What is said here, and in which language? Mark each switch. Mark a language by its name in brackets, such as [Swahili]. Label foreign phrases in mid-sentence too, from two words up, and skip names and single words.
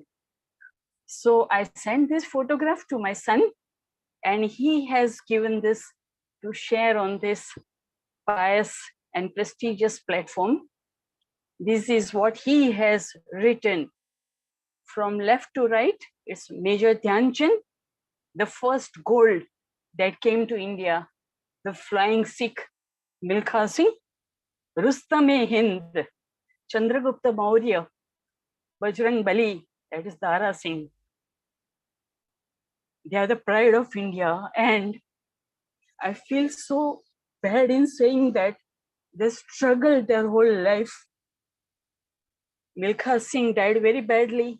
[English] So I sent this photograph to my son, and he has given this to share on this pious and prestigious platform. This is what he has written. From left to right, it's Major Dhyan Chand, the first gold that came to India, the flying Sikh, Milkha Singh, Rustam-e-Hind, Chandragupta Maurya, Bajrang Bali, that is Dara Singh. They are the pride of India, and I feel so bad in saying that they struggled their whole life. Milkha Singh died very badly.